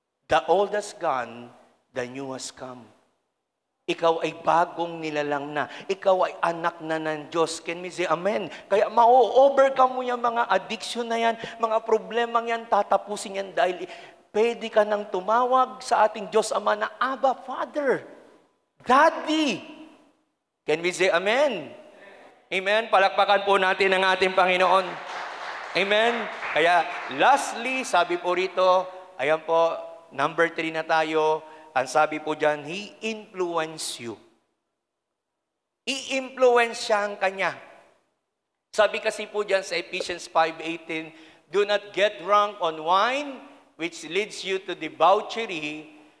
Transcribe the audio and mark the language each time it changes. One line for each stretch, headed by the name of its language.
English: The old has gone, the new has come.
Filipino: Ikaw ay bagong nilalang na. Ikaw ay anak na ng Diyos.
English: Can we say amen?
Filipino: Kaya ma-overcome mo yung mga addiction na yan, mga problemang yan, tatapusin yan dahil pwede ka nang tumawag sa ating Diyos Ama na Abba, Father, Daddy.
English: Can we say amen? Amen?
Filipino: Palakpakan po natin ang ating Panginoon. Amen? Kaya lastly, sabi po rito, ayan po, number 3 na tayo. Ang sabi po dyan,
English: He influenced you.
Filipino: I-influence siya ang kanya. Sabi kasi po dyan sa
English: Ephesians 5:18, do not get drunk on wine, which leads you to debauchery.